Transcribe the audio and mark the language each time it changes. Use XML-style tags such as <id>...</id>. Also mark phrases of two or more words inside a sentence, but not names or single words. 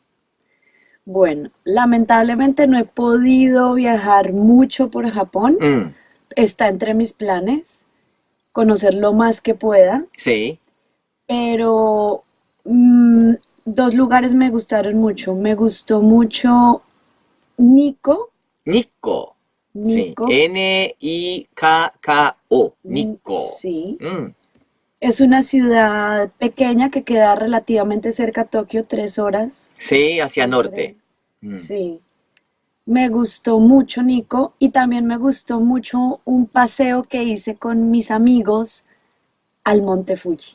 <es>Bueno, lamentablemente no he podido viajar mucho por Japón. Mm, Está entre mis planes conocer lo más que pueda, sí. pero dos lugares me gustaron mucho. Me gustó mucho Nikko. Nikko. Sí. Nikko, Nikko. Nikko. sí. Mm, Es una ciudad pequeña que queda relativamente cerca a Tokio, 3 horas sí, hacia en norte. tren. Mm. Sí. Me gustó mucho Nico y también me gustó mucho un paseo que hice con mis amigos al Monte Fuji.</es>